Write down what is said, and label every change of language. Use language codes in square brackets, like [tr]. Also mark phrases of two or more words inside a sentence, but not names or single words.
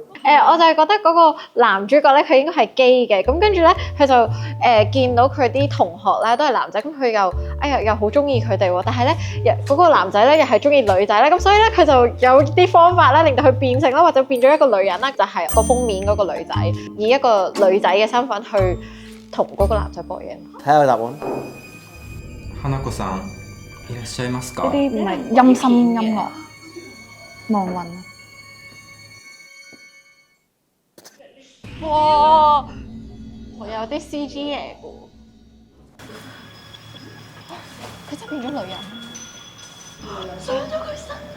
[yue] 我就係覺得嗰個男主角咧，佢應該係基嘅，咁跟住咧，佢就見到佢啲同學咧都係男仔，咁佢又好中意佢哋喎，但係咧嗰個男仔咧又係中意女仔咧，咁所以咧佢就有啲方法咧令到佢變性啦，或者變咗一個女人啦，就係個封面嗰個女仔，以一個女仔嘅身份去同嗰個男仔搏嘢。睇下個答案。 [ja] 花子さんいらっしゃいますか？ [yue] 呢啲唔係陰森音樂，望雲。哇！我有啲 CG 嘢嘅喎，佢真係變咗女人，上咗佢身啊！